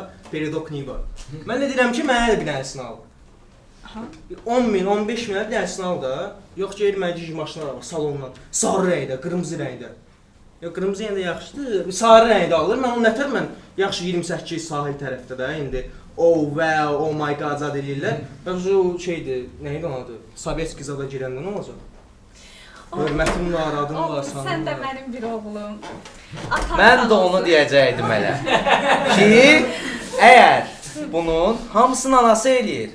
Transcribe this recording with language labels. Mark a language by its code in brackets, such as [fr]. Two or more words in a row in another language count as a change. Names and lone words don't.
[az] Peredok Niva. Mən də deyirəm ki, mənə də bir dənəsini al. 10 min, 15 minə bir dənəsini al da. Yox ki, mənə cic maşınlar var salondan. Sarı rəngdə, qırmızı rəngdə. Yox, qırmızı rəngdə yaxşıdır. Sarı rəngdə alır. Mən onu nətər mən yaxşı 28 sahil tərəfdə də indi. [en] Oh wow, oh my god [az] zad eləyirlər. Bəs o şeydir, nə idi onun adı? Sovetski zada girəndə nə olacaq? Hörmətim var, adım var, sanım var. Sən də mənim bir oğlum. Mən də onu deyəcəydim hələ. Ki, əgər bunun hamısını anası eləyir.